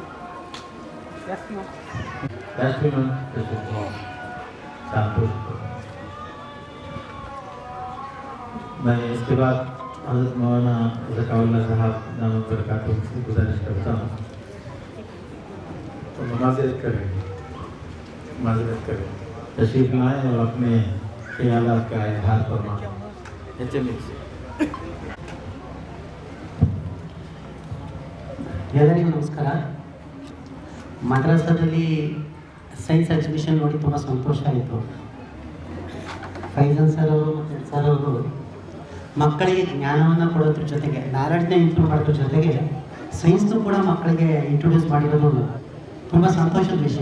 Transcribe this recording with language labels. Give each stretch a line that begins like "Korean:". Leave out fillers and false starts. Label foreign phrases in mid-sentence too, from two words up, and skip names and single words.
Urdu: میں اس کے بعد حضرت مولانا ذکاء اللہ صاحب دامت برکاتہ سے گزارش کرتا ہوں تو معذرت کریں تشریف لائیں اور اپنے خیالات کا اظہار فرمائیں.
Kannada: ಎಲ್ಲರಿಗೂ ನಮಸ್ಕಾರ. ಮದ್ರಸಾದಲ್ಲಿ
English: science exhibition
Kannada: ನೋಡಿ ತುಂಬ ಸಂತೋಷ ಆಯಿತು. ಫೈಜನ್ ಸರ್ ಅವರು ಮತ್ತು ಸರ್ ಅವರು ಮಕ್ಕಳಿಗೆ ಜ್ಞಾನವನ್ನು ಕೊಡೋದ್ರ ಜೊತೆಗೆ
English: knowledge improve
Kannada: ಮಾಡೋದ್ರ ಜೊತೆಗೆ ಸೈನ್ಸ್ನು ಕೂಡ ಮಕ್ಕಳಿಗೆ ಇಂಟ್ರೊಡ್ಯೂಸ್ ಮಾಡಿರೋದು ತುಂಬ ಸಂತೋಷದ ವಿಷಯ.